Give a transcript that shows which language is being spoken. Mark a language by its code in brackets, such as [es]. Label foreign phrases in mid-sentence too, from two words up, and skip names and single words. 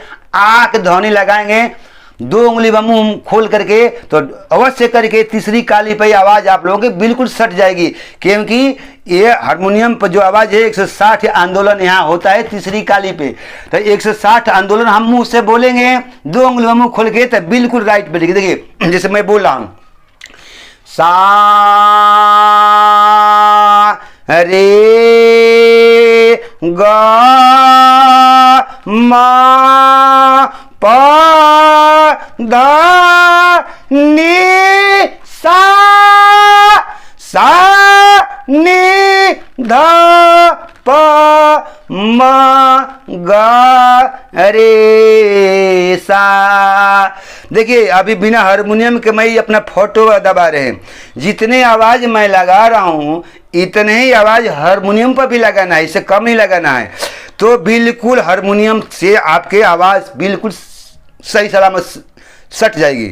[hi] आक ध्वनि लगाएंगे 2 उंगली व मुंह खोल करके, तो अवश्य करके तीसरी काली पे आवाज आप लोगों की बिल्कुल सट जाएगी, क्योंकि ये हारमोनियम पर जो आवाज है 160 आंदोलन यहाँ होता है तीसरी काली पे। तो 160 आंदोलन हम मुंह से बोलेंगे 2 उंगली व मुंह खोल के, तो बिल्कुल राइट बैठेगी। देखिए जैसे मैं बोल रहा हूं सा रे ग मा प ध नी सा सा नी ध प म ग रे सा। देखिए अभी बिना हारमोनियम के मैं अपना फोटो दबा रहे हैं। जितने आवाज मैं लगा रहा हूं इतने ही आवाज हारमोनियम पर भी लगाना है, इससे कम नहीं लगाना है। तो बिल्कुल हारमोनियम से आपके आवाज बिल्कुल सही सलामत सट जाएगी।